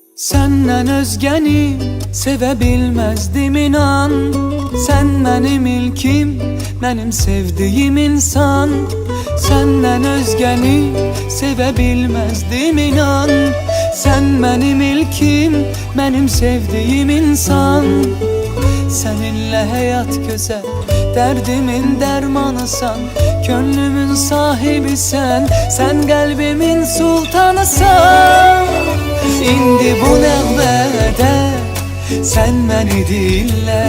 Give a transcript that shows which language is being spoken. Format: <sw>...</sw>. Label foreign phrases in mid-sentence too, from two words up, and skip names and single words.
<az>Senden özgəni sevə bilməzdim inan. Sən mənim ilkim, mənim sevdiyim insan. Senden özgəni sevə bilməzdim inan. Sən mənim ilkim, mənim sevdiyim insan.</az> <tr>Seninle hayat güzel, derdimin dermanısan. Gönlümün sahibi sen, sen kalbimin sultanısan.</tr> <az>İndi bu nəğmədə</az> <tr>sen beni dinle.</tr>